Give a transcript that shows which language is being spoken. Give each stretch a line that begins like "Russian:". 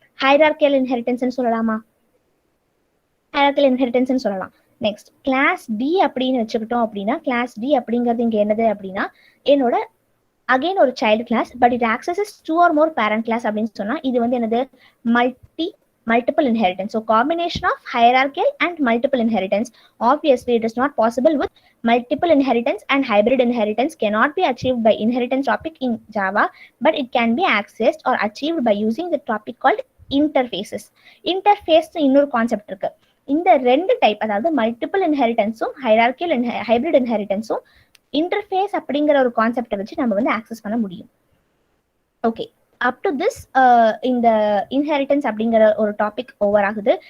Tamil: ஹைரார்க்கியல் inheritance சொல்லலாமா? ஹைரார்க்கியல் inheritance சொல்லலாம். Next class D அப்படின்னு வச்சுக்கிட்டோம் அப்படின்னா கிளாஸ் டி அப்படிங்கிறது இங்க என்னது அப்படின்னா என்னோட அகைன் ஒரு child class,
English: but it accesses 2 or more parent class
Tamil: அப்படின்னு சொன்னா இது வந்து என்னது?
English: multiple inheritance. So combination of hierarchical and multiple inheritance. Obviously it is not possible with multiple inheritance, and hybrid inheritance cannot be achieved by inheritance topic in Java, but it can be accessed or achieved by using the topic called interfaces.
Tamil: Interface இன்னொரு concept இருக்கு. இந்த 2 type, அதாவது multiple இன்ஹெரிட்டன்ஸும் ஹைரார்க்கியல் hybrid இன்ஹெரிட்டன்ஸும் interface அப்படிங்கிற ஒரு கான்செப்டை வச்சு நம்ம வந்து ஆக்சஸ் பண்ண முடியும். ஓகே, அப் டு திஸ் இந்த இன்ஹெரிட்டன்ஸ் அப்படிங்கிற ஒரு டாபிக் ஓவர் ஆகுது.